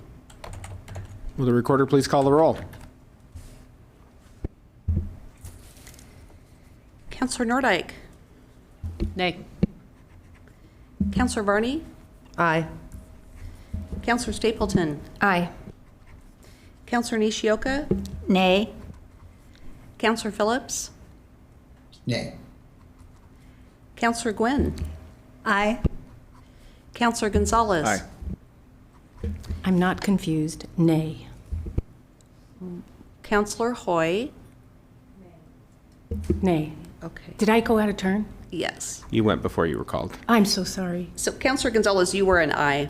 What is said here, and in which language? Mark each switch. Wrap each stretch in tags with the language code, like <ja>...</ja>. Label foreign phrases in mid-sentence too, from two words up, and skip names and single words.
<en>Will the recorder please call the roll? Counselor Nordyke. Nay. Counselor Varney. Aye. Counselor Stapleton. Aye. Counselor Nishioka. Nay. Counselor Phillips. Nay. Counselor Gwynn. Aye. Counselor Gonzalez. Aye. I'm not confused. Nay. Counselor Hoy. Nay. Okay. Did I go out of turn? Yes. You went before you were called. I'm so sorry. So Counselor Gonzalez, you were an aye.</en>